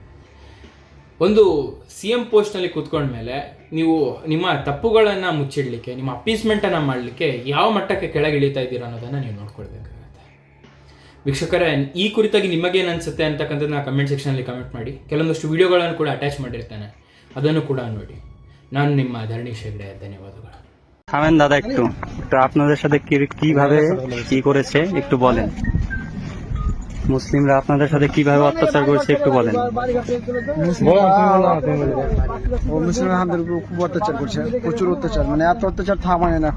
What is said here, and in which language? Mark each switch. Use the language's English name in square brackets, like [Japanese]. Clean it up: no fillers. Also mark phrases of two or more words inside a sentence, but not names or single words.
[Kannada] ಒಂದು CM ಪೋಸ್ಟ್ನಲ್ಲಿ ಕೂತ್ಕೊಂಡ್ಮೇಲೆ ನೀವು ನಿಮ್ಮ ತಪ್ಪುಗಳನ್ನು ಮುಚ್ಚಿಡಲಿಕ್ಕೆ, ನಿಮ್ಮ ಅಪೀಸ್ಮೆಂಟನ್ನು ಮಾಡಲಿಕ್ಕೆ ಯಾವ ಮಟ್ಟಕ್ಕೆ ಕೆಳಗಿಳಿತಾ ಇದ್ದೀರಾ ಅನ್ನೋದನ್ನು ನೀವು ನೋಡ್ಕೊಳ್ಬೇಕಾಗುತ್ತೆ. ವೀಕ್ಷಕರೇ, ಈ ಕುರಿತಾಗಿ ನಿಮಗೇನು ಅನಿಸುತ್ತೆ ಅಂತಕ್ಕಂಥದ್ದು ನಾನು [English] comment section [Kannada] ಕಮೆಂಟ್ ಮಾಡಿ. ಕೆಲವೊಂದಷ್ಟು ವಿಡಿಯೋಗಳನ್ನು ಕೂಡ ಅಟ್ಯಾಚ್ ಮಾಡಿರ್ತಾನೆ, ಅದನ್ನು ಕೂಡ ನೋಡಿ. ನಾನು ನಿಮ್ಮ ಧರಣಿ ಹೆಗ್ಡೆ, ಧನ್ಯವಾದಗಳು। [Bangla] থামেন দাদা, একটু আপনাদের সাথে কিভাবে কি করেছে একটু বলেন। মুসলিমরা আপনাদের সাথে কিভাবে অত্যাচার করছে একটু বলেন। মুসলিমরা আমাদের উপর খুব অত্যাচার করছে, প্রচুর অত্যাচার, মানে এত অত্যাচার থামায় না।